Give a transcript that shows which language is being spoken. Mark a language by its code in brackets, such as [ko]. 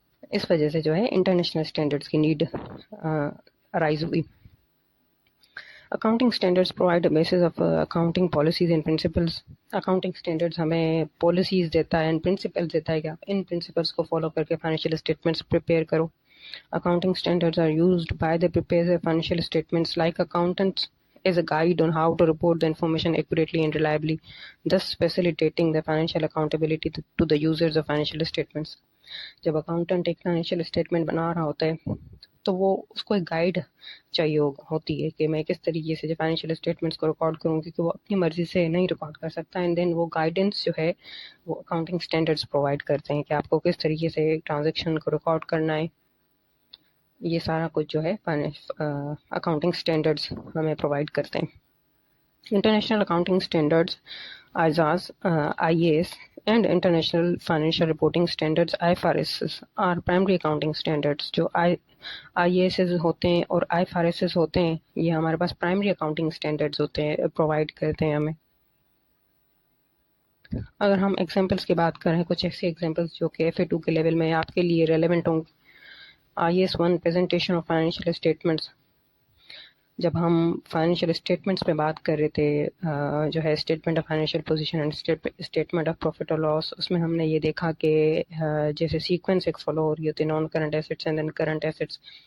[ur] اس وجہ سے جو ہے انٹرنیشنل اسٹینڈرڈز کی نیڈ ارائز ہوئی. [en] Accounting standards provide basis of accounting policies and principles. [ur] Accounting standards ہمیں پالیسیز دیتا ہے اینڈ پرنسپلز دیتا ہے کہ آپ ان پرنسپلز کو فالو کر کے فائنینشیل اسٹیٹمنٹس پریپیئر کرو. [en] Accounting standards are used by the preparers of financial statements like accountants as a guide on how to report the information accurately and reliably, thus facilitating the financial accountability to the users of financial statements. [ur] جب accountant ایک financial statement بنا رہا ہوتا ہے تو وہ اس کو ایک گائیڈ چاہیے ہوتی ہے کہ میں کس طریقے سے جو فائنینشیل اسٹیٹمنٹس کو ریکارڈ کروں، کیونکہ وہ اپنی مرضی سے نہیں ریکارڈ کر سکتا. اینڈ دین وہ گائیڈنس جو ہے وہ اکاؤنٹنگ اسٹینڈرڈس پرووائڈ کرتے ہیں کہ آپ کو کس طریقے سے ٹرانزیکشن کو ریکارڈ کرنا ہے. یہ سارا کچھ جو ہے اکاؤنٹنگ اسٹینڈرڈز ہمیں پرووائڈ کرتے ہیں. [en] International accounting standards IAS IAS and International Financial Reporting Standards IFRS are primary accounting standards. [ur] جو IAS ہوتے ہیں اور IFRS ہوتے ہیں یہ ہمارے پاس پرائمری اکاؤنٹنگ اسٹینڈرڈز ہوتے ہیں، پرووائڈ کرتے ہیں ہمیں. اگر ہم ایگزامپلس کی بات کریں، کچھ ایسے ایگزامپلس جو کہ FA2 کے لیول میں آپ کے لیے ریلیونٹ ہوں. IAS 1 presentation of financial statements. جب ہم فائنینشیل اسٹیٹمنٹس پہ بات کر رہے تھے، جو ہے statement of financial position and statement of profit اور لاس، اس میں ہم نے یہ دیکھا کہ جیسے سیکوینس ایک فالو ہو رہی ہوتی ہے، non current assets and then current assets.